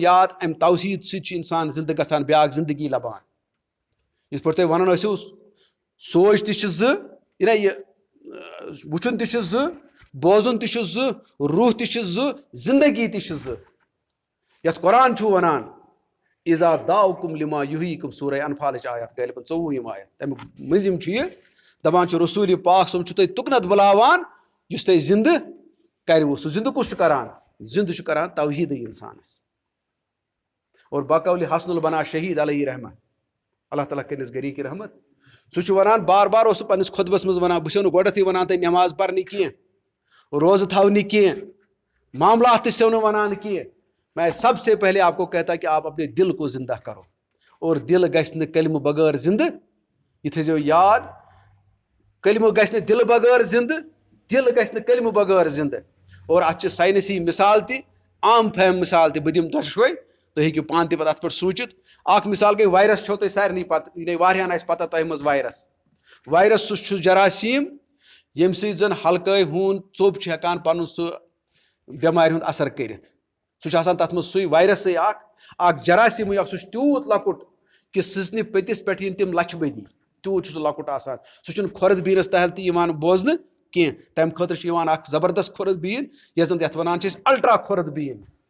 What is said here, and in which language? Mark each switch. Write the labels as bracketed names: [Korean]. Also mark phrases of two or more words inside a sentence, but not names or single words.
[Kashmiri] یاد اَمہِ توحیٖد سۭتۍ چھُ اِنسان زِندٕ گژھان بیٛاکھ زندگی لبان یِتھ پٲٹھۍ تۄہہِ وَنان ٲسِو سونٛچ تہِ چھِ زٕ یہِ وٕچھُن تہِ چھُ زٕ بوزُن تہِ چھُ زٕ روح تہِ چھِ زٕ زندگی تہِ چھِ زٕ یَتھ قرآن چھُ وَنان [Arabic] اِذا داؤکُم لما یُحیٖکُم [Kashmiri] سورہ انفالٕچ آیت غالباً 24 آیت تَمیُک مٔنٛزِم چھُ یہِ دَپان چھُ رسوٗلِ پاک صٲب چھُ تۄہہِ تُکنَتھ بُلاوان یُس تۄہہِ زِندٕ کَرِوٕ سُہ زِندٕ کُس چھُ کران زِندٕ چھُ کران توحیٖدٕے اِنسانَس اور بقول حسن البنا شہیٖد [Arabic] علیہ رحمہ اللہ تعالیٰ [Kashmiri] کٔرنَس گری کی رحمت سُہ چھُ وَنان بار بار اوس سُہ پنٛنِس خۄطبَس منٛز وَنان بہٕ چھُسو نہٕ گۄڈٮ۪تھٕے وَنان تۄہہِ نٮ۪ماز پَرنہِ کینٛہہ روزٕ تھاونہِ کینٛہہ معاملات تہِ چھِسو نہٕ وَنان کینٛہہ [Urdu] میں سب سے پہلے آپ کو کہتا کہ آپ اپنے دل کو زندہ کرو [Kashmiri] اور دل گژھِ نہٕ کلمہٕ بغٲر زندٕ یہِ تھٲیزیو یاد کلمہٕ گژھِ نہٕ دِلہٕ بغٲر زندٕ دل گژھِ نہٕ کلمہٕ بغٲر زندٕ اور اَتھ چھِ ساینسی مثال تہِ عام فہم مثال تہِ بہٕ دِمہٕ دۄشوَے تُہۍ ہیٚکِو پانہٕ تہِ پَتہٕ اَتھ پٮ۪ٹھ سوٗنٛچِتھ اکھ مثال گٔے وایرس چھو تۄہہِ سارنٕے پَتہٕ یہِ واریاہَن آسہِ پَتہ تۄہہِ منٛز وایرس سُہ چھُ جراثیٖم ییٚمہِ سۭتۍ زَن ہلکٲے ہوٗن ژوٚپ چھُ ہٮ۪کان پَنُن سُہ بٮ۪مارِ ہُنٛد اثر کٔرِتھ سُہ چھُ آسان تَتھ منٛز سُے وایرسٕے اکھ جراثیٖمٕے اکھ سُہ چھُ تیوٗت لۄکُٹ کہِ سٕژنہِ پٔتِس پٮ۪ٹھ یِن تِم لَچھِ بٔدی تیوٗت چھُ سُہ لۄکُٹ آسان سُہ چھُنہٕ کھۄرد بیٖنَس تحل تہِ یِوان بوزنہٕ کینٛہہ تَمہِ خٲطرٕ چھِ یِوان اکھ زبردست کھۄرد بیٖن یَتھ وَنان چھِ أسۍ الٹرا کھۄرد بیٖن